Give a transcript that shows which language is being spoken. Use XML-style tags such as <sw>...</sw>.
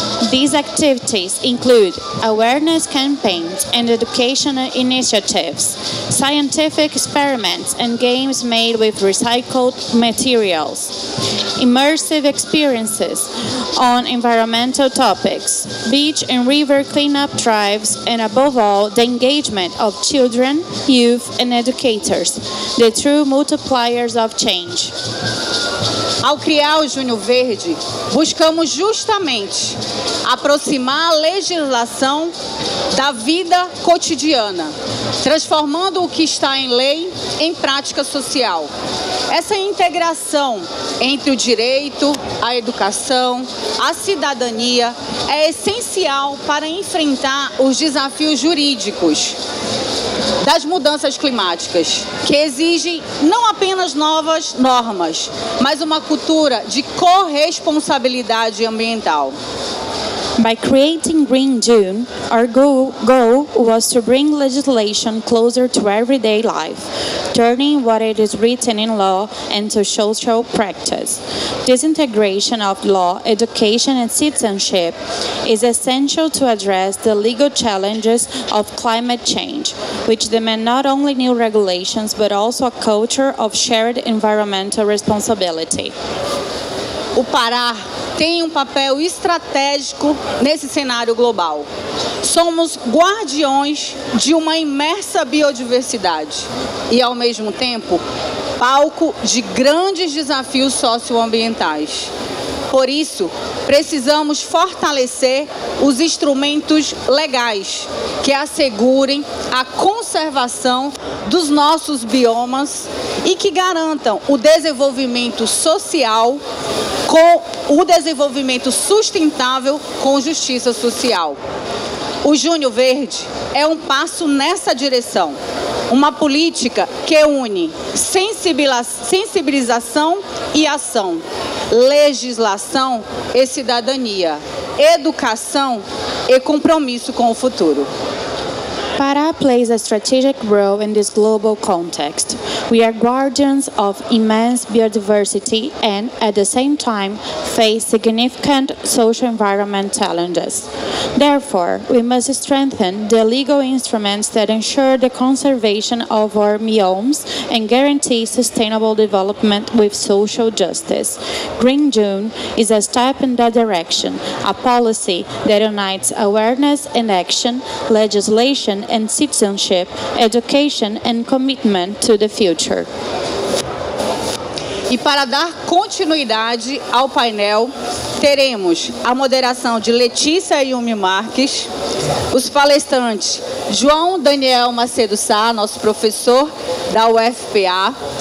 <en>These activities include awareness campaigns and educational initiatives, scientific experiments and games made with recycled materials, immersive experiences on environmental topics, beach and river cleanup drives, and above all, the engagement of children, youth, and educators, the true multipliers of change.</en> <pt>Ao criar o Junho Verde, buscamos justamente aproximar a legislação da vida cotidiana, transformando o que está em lei em prática social. Essa integração entre o direito, a educação, a cidadania é essencial para enfrentar os desafios jurídicos das mudanças climáticas, que exigem não apenas novas normas, mas uma cultura de corresponsabilidade ambiental.</pt> <en>By creating Green June, our goal was to bring legislation closer to everyday life, turning what it is written in law into social practice. This integration of law, education, and citizenship is essential to address the legal challenges of climate change, which demand not only new regulations but also a culture of shared environmental responsibility.</en> <pt>O Pará tem papel estratégico nesse cenário global. Somos guardiões de uma imensa biodiversidade e, ao mesmo tempo, palco de grandes desafios socioambientais. Por isso, precisamos fortalecer os instrumentos legais que assegurem a conservação dos nossos biomas e que garantam o desenvolvimento social com o desenvolvimento sustentável com justiça social. O Junho Verde é um passo nessa direção, uma política que une sensibilização e ação, legislação e cidadania, educação e compromisso com o futuro.</pt> <en>Pará plays a strategic role in this global context. We are guardians of immense biodiversity and, at the same time, face significant social environment challenges. Therefore, we must strengthen the legal instruments that ensure the conservation of our biomes and guarantee sustainable development with social justice. Green June is a step in that direction, a policy that unites awareness and action, legislation and citizenship, education and commitment to the future.</en> <pt>E para dar continuidade ao painel, teremos a moderação de Letícia Yumi Marques, os palestrantes João Daniel Macedo Sá, nosso professor da UFPA.</pt>